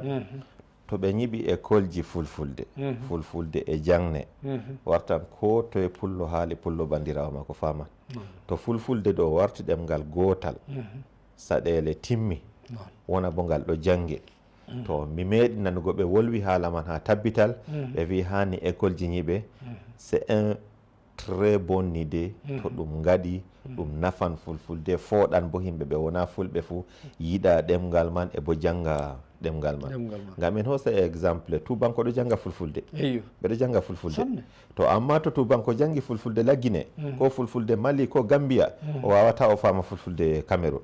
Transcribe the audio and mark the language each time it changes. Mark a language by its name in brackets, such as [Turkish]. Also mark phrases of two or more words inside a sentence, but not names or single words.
[Fula] to ɓe ñiɓi école ji fulfulde fulfulde e jangne wartan ko toye pullo haali pullo bandirawo makko fama. to fulfulde ɗo warti ɗemgal gotal saɗele timmi wona bo ngal ɗo jangue to mi meeɗi nanugo ɓe wolwi haala man ha tabbital ɓe wi hani école ji ñiɓe [French] c'est un très bonne idée [Fula] to ɗum gaɗi ɗum nafan fulfulde fooɗan bo himɓe ɓe wona fulɓe fou yiɗa ɗemgal man e bo janga ɗemgal man. ngam en hosa exemple tubanko ɗo janga fulfulde ɓeɗo janga fulfulde to amma to tubanko jangi fulfulde laggine ko fulfulde mali ko gambia o wawata o fama fulfulde cameroun.